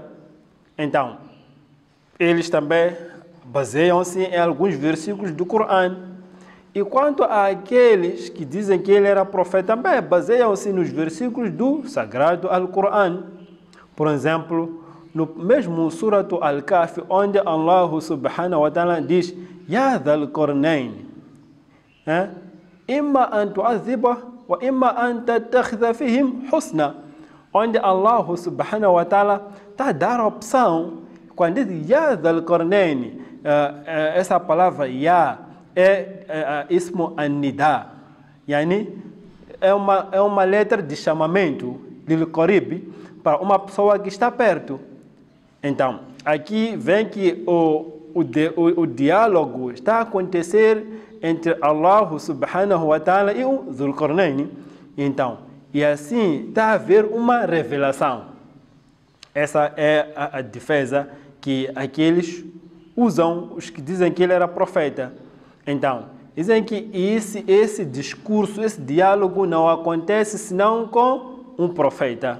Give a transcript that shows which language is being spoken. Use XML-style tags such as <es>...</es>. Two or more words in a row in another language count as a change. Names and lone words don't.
<pt>Então, eles também baseiam-se em alguns versículos do Corão. E quanto àqueles que dizem que ele era profeta, também baseiam-se nos versículos do Sagrado Al-Qur'an. Por exemplo, no mesmo Surat Al-Kahf, onde Allah</pt> <ar>سبحانه وتعالى</ar> <pt>diz:</pt> <ar>يا ذا القرنين، إما أن تعذب وإما أن تتخذ فيهم حسنا,</ar> <pt>onde Allah</pt> <ar>سبحانه وتعالى</ar> <pt>está a dar a opção. Quando diz</pt> <ar>يا ذا القرنين,</ar> <pt>essa palavra Ya é</pt> <ar>اسم النداء,</ar> <pt>yani é uma letra de chamamento,</pt> <ar>للقريب,</ar> <pt>para uma pessoa que está perto. Então, aqui vem que o diálogo está a acontecer entre Allah</pt> <ar>سبحانه وتعالى</ar> <pt>e o Dhul Qarnayn. Então, e assim está a haver uma revelação. Essa é a defesa que aqueles usam, os que dizem que ele era profeta. Então, dizem que esse discurso, esse diálogo não acontece senão com um profeta.</pt>